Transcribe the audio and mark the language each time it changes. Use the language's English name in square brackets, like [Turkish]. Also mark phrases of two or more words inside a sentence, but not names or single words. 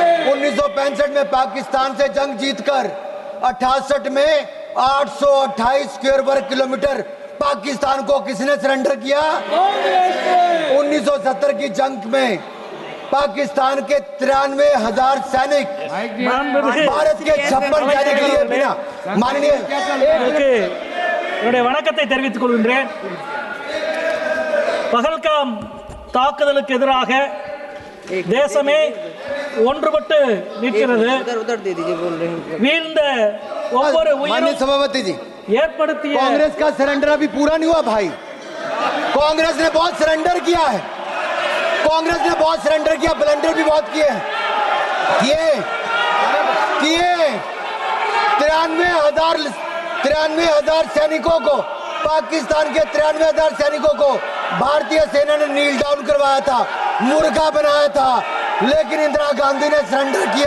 [Hindi] 1965 में पाकिस्तान से जंग जीतकर 68 में 828 स्क्वायर वर्ग किलोमीटर पाकिस्तान को किसने सरेंडर किया? कांग्रेस ने। 1970 की जंग में पाकिस्तान के 93,000 सैनिक भारत के 56 सैनिक लिए बिना माननीय [Tamil] வணக்கத்தை தெரிவித்துக் கொள்கின்றேன். பகல்காம் தாக்குதலுக்கு எதிராக தேசமே ஒன்றுபட்டு நிற்கிறது. வீழ்ந்த ஒவ்வொரு [Hindi] माननीय [Tamil] உயிரும் [Hindi] सभापति जी, [Tamil] ஏற்படுத்திய [Hindi] कांग्रेस का सरेंडर अभी पूरा नहीं हुआ भाई। कांग्रेस ने बहुत सरेंडर किया है, कांग्रेस ने बहुत सरेंडर किया, ब्लंडर भी बहुत किए हैं। किए 93,000 सैनिकों को, पाकिस्तान के 93,000 सैनिकों को भारतीय सेना ने नील डाउन करवाया था, मुर्गा बनाया था, लेकिन इंदिरा गांधी ने सरेंडर किया।